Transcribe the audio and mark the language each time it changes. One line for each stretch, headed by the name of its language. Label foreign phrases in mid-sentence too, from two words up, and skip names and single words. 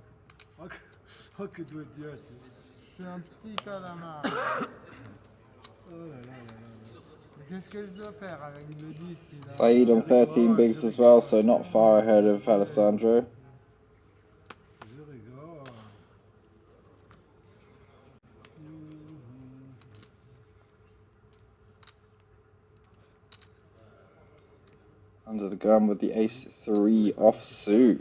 Italian: Anche 2-10.
French: Je suis un petit calamar. Qu'est-ce que je dois faire avec le 10 là?
English: Saeed on 13 bigs as well, so not far ahead of Alessandro. Under the gun with the ace-3 offsuit.